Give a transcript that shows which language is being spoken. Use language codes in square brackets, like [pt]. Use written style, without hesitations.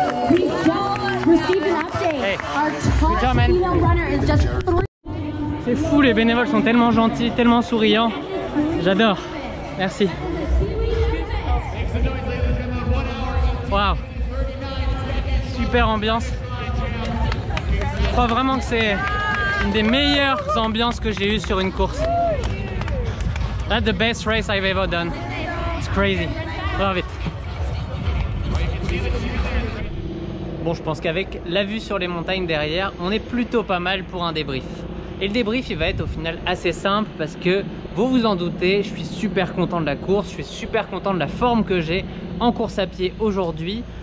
[en] We just received an update. Hey. Our Good job, top man. female runner is just 3. [fr] C'est fou, les bénévoles sont tellement gentils, tellement souriants. J'adore. Merci. Waouh. Super ambiance. Je crois vraiment que c'est une des meilleures ambiances que j'ai eues sur une course. [en] That's the best race I've ever done. It's crazy. Love it. [fr] Bon, je pense qu'avec la vue sur les montagnes derrière, on est plutôt pas mal pour un débrief. Et le débrief, il va être au final assez simple parce que, vous vous en doutez, je suis super content de la course, je suis super content de la forme que j'ai en course à pied aujourd'hui.